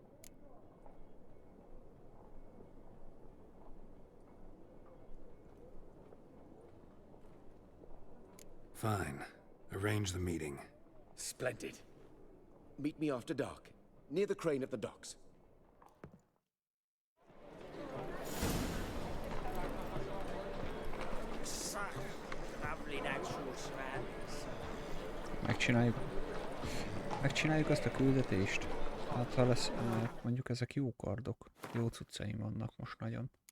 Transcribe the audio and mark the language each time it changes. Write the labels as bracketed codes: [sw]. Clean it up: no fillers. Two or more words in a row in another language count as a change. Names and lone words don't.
[en] Fine. Arrange the meeting. Splendid. Meet me after dark, near the crane at the docks. [hu] Megcsináljuk azt a küldetést. Hát ha lesz, mondjuk ezek jó kardok. Jó cuccaim vannak most nagyon.